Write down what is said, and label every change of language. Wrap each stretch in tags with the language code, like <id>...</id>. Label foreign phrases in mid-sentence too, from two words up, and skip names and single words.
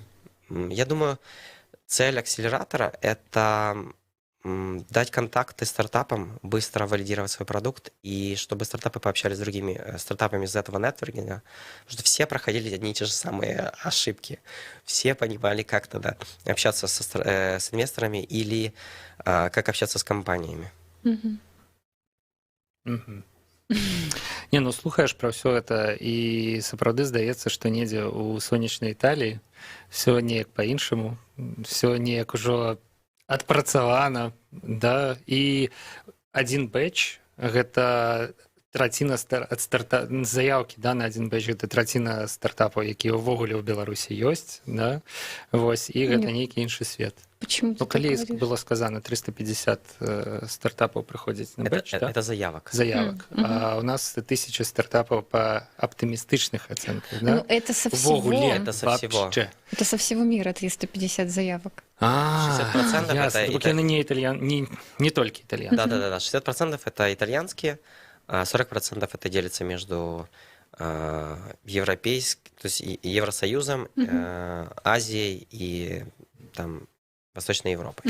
<ru>Я думаю, цель акселератора — это дать контакты стартапам, быстро валидировать свой продукт, и чтобы стартапы пообщались с другими стартапами из этого нетворкинга, потому что все проходили одни и те же самые ошибки. Все понимали, как тогда общаться с инвесторами или как общаться с компаниями.</ru> <be>Не, ну слухаеш пра ўсё гэта і сапраўды здаецца, што недзе ў сонечнай Італіі все неяк па-іншаму, все неяк ужо адпрацавана, да, і адзін бэч гэта траціна заяўкі, да, на адзін бэч гэта траціна стартапаў, якія ўвогуле ў Беларусі ёсць, да, вось, і гэта нейкі іншы свет.</be> <ru>Почему ты</ru> <be>Ну, калі</be> <ru>так говоришь? было сказано,</ru> <be>350 стартапаў прыходзіць на бэч, да?</be> <ru>Это заявок. Заявок. А у нас 1000 стартапаў по оптимистичных оценках, да? Ну, это со всего.</ru> <be>Вогуле,</be> <ru>Это со всего. вообще. Это со всего мира 350 заявок. 60% ясно. это Так не только итальянцы. Да. 60% это итальянские, а 40% это делится между европейским, то есть Евросоюзом, Азией и там Восточной Европой.</ru>